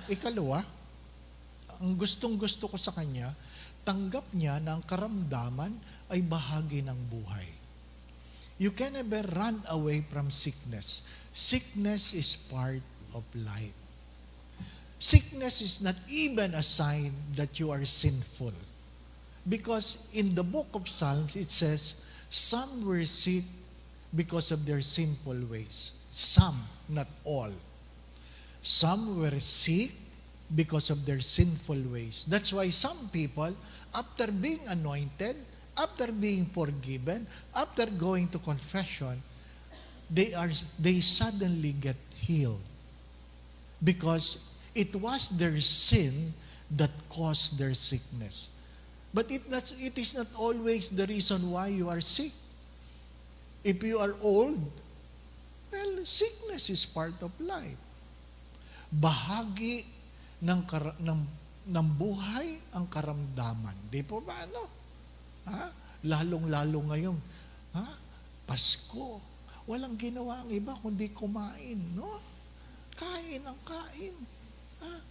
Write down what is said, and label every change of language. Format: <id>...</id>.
<tl>Ikalawa, ang gustong-gusto ko sa kanya, tanggap niya na ang karamdaman ay bahagi ng buhay.</tl> <en>You can never run away from sickness. Sickness is part of life. Sickness is not even a sign that you are sinful. Because in the book of Psalms, it says, some were sick because of their sinful ways. Some, not all. Some were sick because of their sinful ways. That's why some people, after being anointed, after being forgiven, after going to confession, they suddenly get healed. Because it was their sin that caused their sickness. But it is not always the reason why you are sick. If you are old, well, sickness is part of life.</en> <tl>Bahagi ng buhay ang karamdaman. Di po ba ano? Ha? Lalong-lalo ngayon. Ha? Pasko. Walang ginawa ang iba kundi kumain. No? Kain ang kain. Ha?</tl>